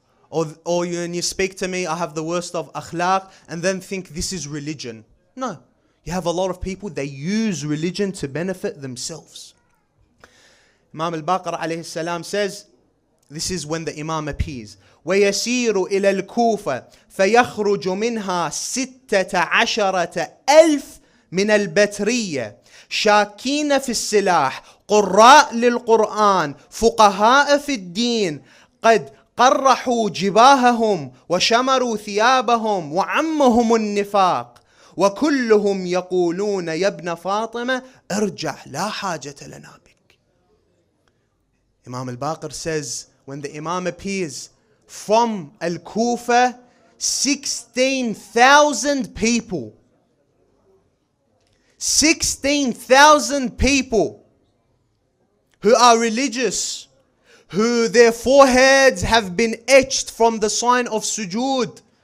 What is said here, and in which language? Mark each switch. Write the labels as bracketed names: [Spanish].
[English] Or when you speak to me, I have the worst of akhlaq, and then think this is religion. No. You have a lot of people, they use religion to benefit themselves. Imam al-Baqir alayhi salam says, this is when the Imam appears. [Arabic] وَيَسِيرُ إِلَى الْكُوفَةِ فَيَخْرُجُ مِنْهَا 16,000 من البترية شاكين في السلاح قراء للقرآن فقهاء في الدين قد قرحوا جباههم وشمروا ثيابهم وعمهم النفاق وكلهم يقولون يا ابن فاطمة ارجع لا حاجة لنا بك. [English] Imam al-Baqir says, when the Imam appears from Al-Kufa, 16,000 people. 16,000 people who are religious, who their foreheads have been etched from the sign of sujood.